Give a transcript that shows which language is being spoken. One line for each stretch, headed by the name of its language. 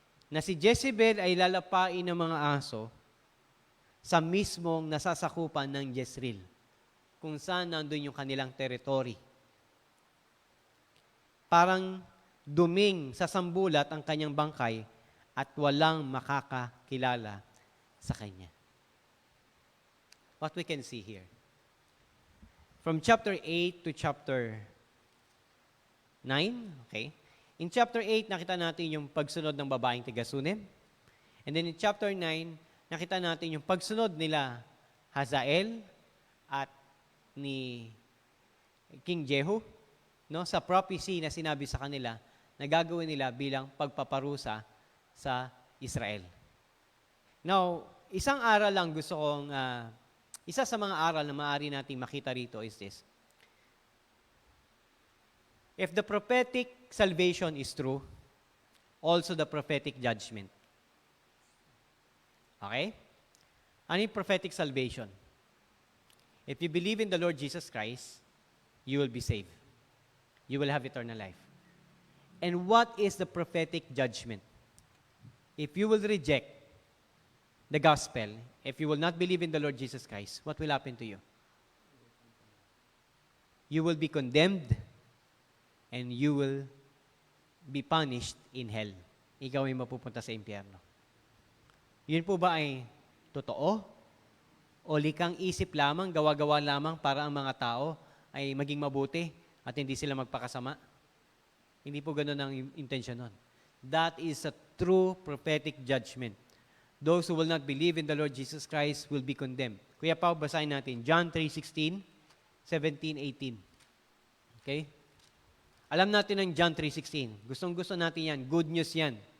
Filipino: Na si Jezebel ay lalapain ng mga aso sa mismong nasasakupan ng Jezreel, kung saan nandun yung kanilang territory. Parang duming sa sambulat ang kanyang bangkay at walang makakakilala sa kanya.
English: What we can see here. From chapter 8 to chapter 9, okay? In chapter 8,
Filipino: nakita natin yung pagsunod ng babaeng taga-Sunem.
English: And then in chapter 9,
Filipino: nakita natin yung pagsunod nila Hazael at ni King Jehu, no, sa prophecy na sinabi sa kanila na gagawin nila bilang pagpaparusa sa Israel. Now, isang aral lang gusto kong, isa sa mga aral na maaari nating makita rito
English: is this. If the prophetic salvation is true, also the prophetic judgment. Okay? Ano yung prophetic salvation? If you believe in the Lord Jesus Christ, you will be saved. You will have eternal life. And what is the prophetic judgment? If you will reject the gospel, if you will not believe in the Lord Jesus Christ, what will happen to you? You will be condemned and you will be punished in hell.
Filipino: Ikaw ay mapupunta sa impyerno. Yun po ba ay totoo o likang isip lamang, gawa-gawa lamang para ang mga tao ay maging mabuti at hindi sila magpakasama? Hindi po ganun ang intensyon nun.
English: That is a true prophetic judgment. Those who will not believe in the Lord Jesus Christ will be condemned.
Filipino: Kuya Pao, basahin natin. John 3:16, 17, 18. Okay? Alam natin ang John 3:16. Gustong-gusto natin yan.
English: Good news
Filipino: yan.